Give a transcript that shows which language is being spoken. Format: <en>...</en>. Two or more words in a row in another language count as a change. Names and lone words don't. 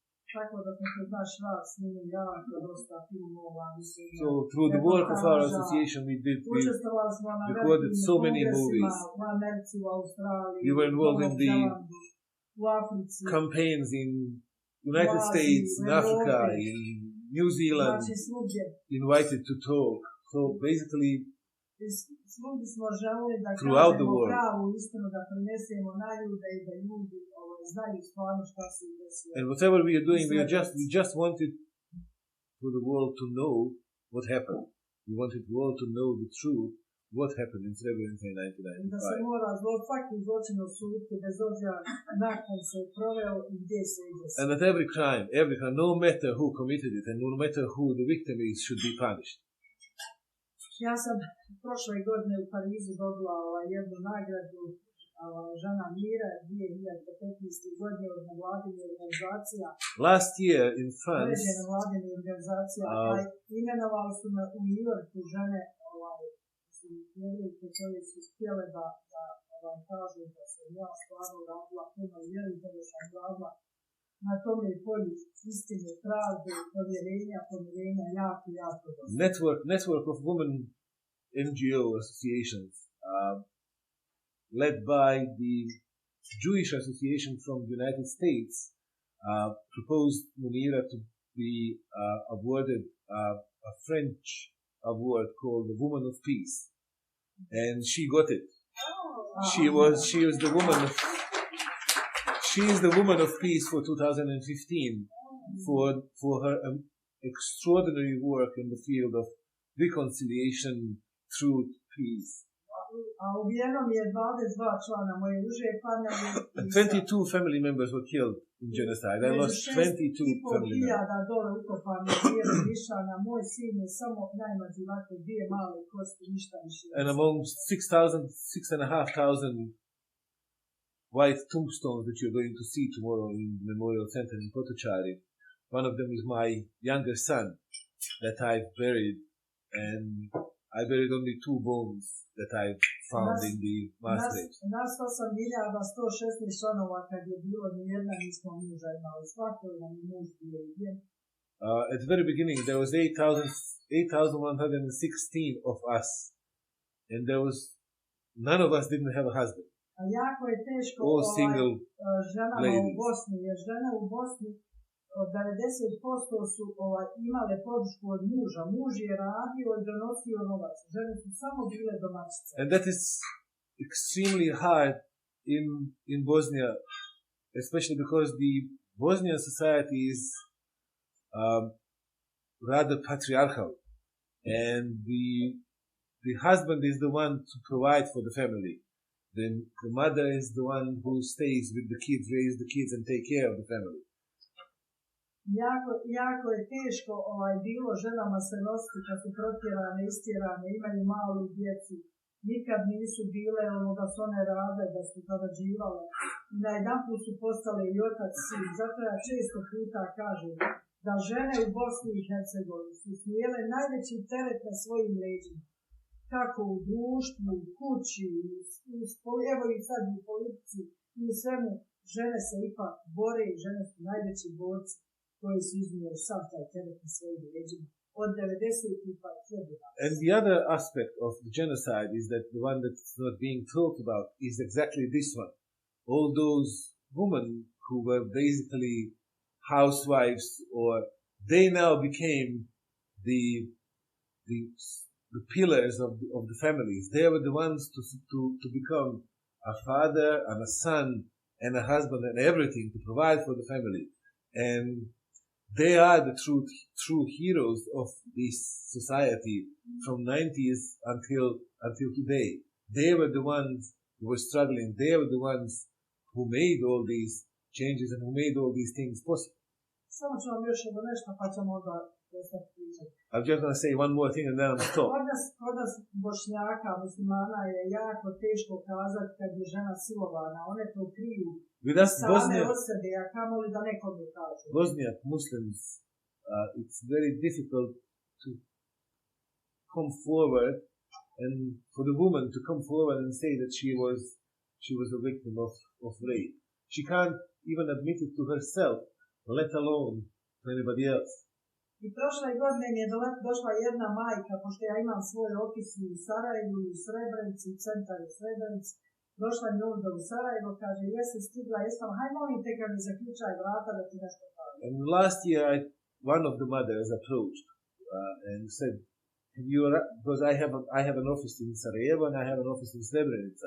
<bs>Tako da smo kroz naš rad snimili jako dosta filmova.</bs> <en>So through the work of our association, we recorded so many movies.</en> <bs>U Americi, u Australiji,</bs> <en>We were involved in the</en> <bs>u Africi.</bs> <en>campaigns in United States, in Africa, in New Zealand,</en> <bs>Znači svugdje.</bs> <en>invited to talk. So basically,</en> <bs>Svugdje smo želeli da</bs> <en>throughout the</en> <bs>kažemo</bs> <en>world.</en> <bs>pravu istinu, da prenesemo na ljude i da ljudi znaju stvarno šta se desilo.</bs> <en>And whatever we are doing, we just wanted for the world to know what happened. We wanted the world to know the truth, what happened in Srebrenica in</en> <bs>Da se 1995. mora svaki zločin osuditi, bez obzira nakon se proveo i gdje se ide.</bs> <en>And that every crime, no matter who committed it and no matter who the victim is, should be punished.</en> <bs>Ja sam prošle godine u Parizu dobila jednu nagradu žena mira 2015. godine od nevladinih organizacija.</bs> <en>Last year in France,</en> <bs>nevladinih organizacija, imenovali su me u New Yorku žene koje su htjele da kažu da sam ja stvarno radila puno vjeri, da sam radila na tome polju istine, pravde, pomirenja, jako dosta.</bs> <en>Network of women NGO associations, led by the Jewish Association from the United States, proposed Munira to be awarded a French award called the Woman of Peace, and she got it. She is the Woman of Peace for 2015 for her extraordinary work in the field of reconciliation, truth, peace.</en> <bs>Ubijeno mi je 22 člana moje uže familije.</bs> <en>22 family members were killed in genocide. I lost 22 family members.</en> <bs>Dole ukopano, na moj sin je samo najmlađi ovako 2 male kosti, ništa više.</bs> <en>And among 6,500 white tombstones that you're going to see tomorrow in the Memorial Center in Potocari, one of them is my younger son that I've buried, and I buried only 2 bones that I found in the mass graves.</en> <bs>Nas 8.116 članova kad je bilo, nijedna nismo muža imali, svako nam je muž bio ubijen.</bs> <en>At the very beginning there was 8,116 of us, and none of us didn't have a husband.</en> <bs>A jako je teško ženama u Bosni, jer žene u Bosni od 90% su imale podršku od muža. Muž je radio i donosio novac. Žene su samo bile domaćice.</bs> <en>And that is extremely hard in Bosnia, especially because the Bosnian society is rather patriarchal, and the husband is the one to provide for the family. Then the mother is the one who stays with the kids, raise the kids, and take care of the family.</en> <bs>Jako je teško bilo ženama se nositi kad su protjerane, istjerane, imaju malu djecu. Nikad nisu bile da su one rade, da su zarađivale. I najedanput su postale i otac, sin. Zato ja često puta kažem da žene u Bosni i Hercegovini su smjele najveći teret na svojim leđima. Kako u društvu, u kući, evo i sad u politici i u svemu, žene se ipak bore i žene su najveći borci koji su iznijeli sav taj teret na svojim leđima. Od 90-ih pa sve do danas.</bs> <en>And the other aspect of the genocide is that the one that's not being talked about is exactly this one. All those women who were basically housewives, or they now became the pillars of the families. They were the ones to become a father and a son and a husband and everything to provide for the family. And they are the true heroes of this society from 90s until today. They were the ones who were struggling. They were the ones who made all these changes and who made all these things possible.</en> <bs>Samo ću vam još jedno nešto, pa ćemo onda prestati pričati.</bs> <en>I'm just going to say one more thing and then I'll stop.</en> <bs>Kod nas Bošnjaka, muslimana je jako teško kazati kad je žena silovana. One to kriju same od sebe, a kamoli da nekom je kažu.</bs> <en>Bosniak Muslims, it's very difficult to come forward and for the woman to come forward and say that she was a victim of rape. She can't even admit it to herself, let alone to anybody else.</en> <bs>I prošle godine mi je došla jedna majka, pošto ja imam svoj ofis u Sarajevu, u Srebrenici, u centar u Srebrenici. Došla mi ovdje u Sarajevo, kaže, jesi stigla, jesam, haj molim te kad mi zaključaj vrata da ti nešto kaže.</bs> <en>And last year, one of the mothers approached and said, because I have an office in Sarajevo and I have an office in Srebrenica.</en>